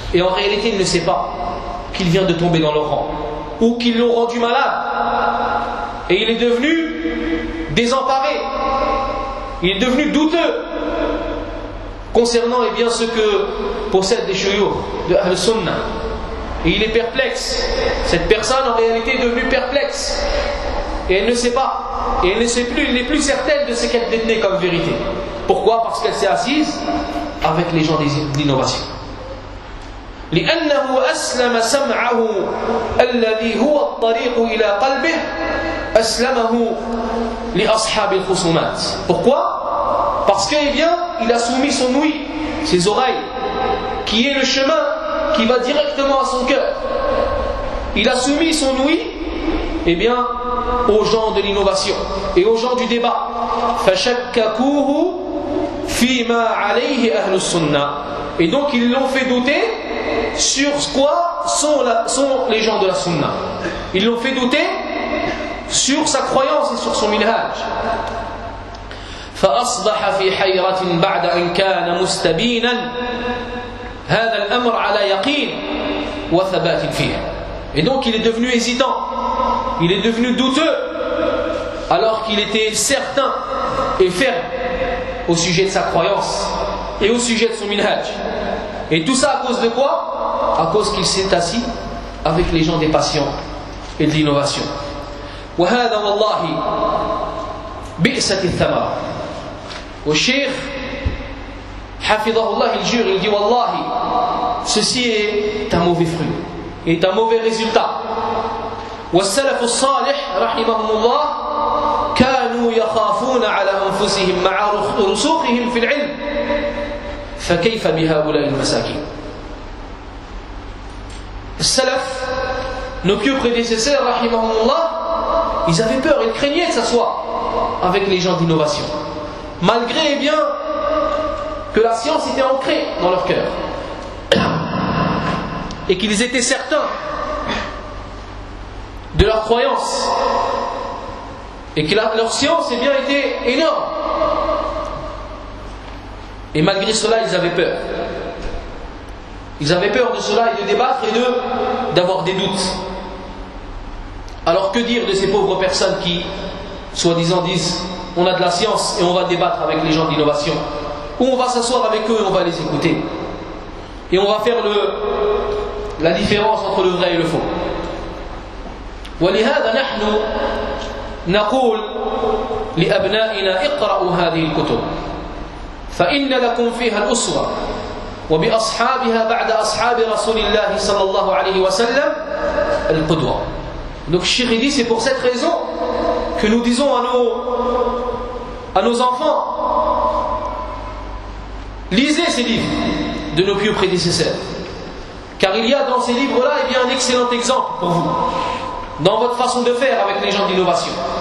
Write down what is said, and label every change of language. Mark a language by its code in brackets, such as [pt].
[fr] Et en réalité, il ne sait pas qu'il vient de tomber dans leur rang, ou qu'ils l'ont rendu malade, et il est devenu désemparé, il est devenu douteux concernant, eh bien, ce que possèdent les chouyours de Al-Sunnah. Et il est perplexe, cette personne en réalité est devenue perplexe, et elle ne sait pas, et elle ne sait plus, elle n'est plus certaine de ce qu'elle détenait comme vérité. Pourquoi? Parce qu'elle s'est assise avec les gens d'innovation. [ar] لأنه أسلم سمعه الذي هو الطريق إلى قلبه أسلمه لأصحاب الخصومات. [fr] Pourquoi? Parce que, eh bien, il a soumis son ouïe, ses oreilles, qui est le chemin qui va directement à son cœur. Il a soumis son ouïe, eh bien, aux gens de l'innovation et aux gens du débat. [ar] فشككوه فيما عليه أهل السنة. [fr] Et donc, ils l'ont fait douter sur quoi sont les gens de la sunna. Ils l'ont fait douter sur sa croyance et sur son minhaj. [ar] فأصبح في حيرة بعد أن كان مستبينا هذا الأمر على يقين وثبات فيه. [fr] Et donc il est devenu hésitant, il est devenu douteux, alors qu'il était certain et ferme au sujet de sa croyance et au sujet de son minhaj. Et tout ça à cause de quoi? À cause qu'il s'est assis avec les gens des passions et de l'innovation. [ar] وهذا والله بئسة الثمرة. [fr] Au Cheikh Hafidhahullah, il jure, il dit wallahi, ceci est un mauvais fruit et un mauvais résultat. [ar] والسلف الصالح رحمهم الله كانوا يخافون على أنفسهم مع رسوخهم في العلم فكيف بهؤلاء المساكين. [fr] Salaf, nos pieux prédécesseurs, rahimahumullah, ils avaient peur, ils craignaient de s'asseoir avec les gens d'innovation. Malgré, eh bien, que la science était ancrée dans leur cœur. Et qu'ils étaient certains de leur croyance. Et que leur science, eh bien, était énorme. Et malgré cela, ils avaient peur. Ils avaient peur de cela et de débattre et d'avoir des doutes. Alors que dire de ces pauvres personnes qui, soi-disant, disent on a de la science et on va débattre avec les gens d'innovation, ou on va s'asseoir avec eux et on va les écouter, et on va faire la différence entre le vrai et le faux. [ar] ولهذا نحن نقول لأبنائنا اقرأوا هذه الكتب فإن لكم فيها الأسرة وبأصحابها بعد أصحاب رسول الله صلى الله عليه وسلم القدوة. [fr] Donc, Cheikh dit, c'est pour cette raison que nous disons à nos enfants, lisez ces livres de nos pieux prédécesseurs. Car il y a dans ces livres-là, eh bien, un excellent exemple pour vous, dans votre façon de faire avec les gens d'innovation.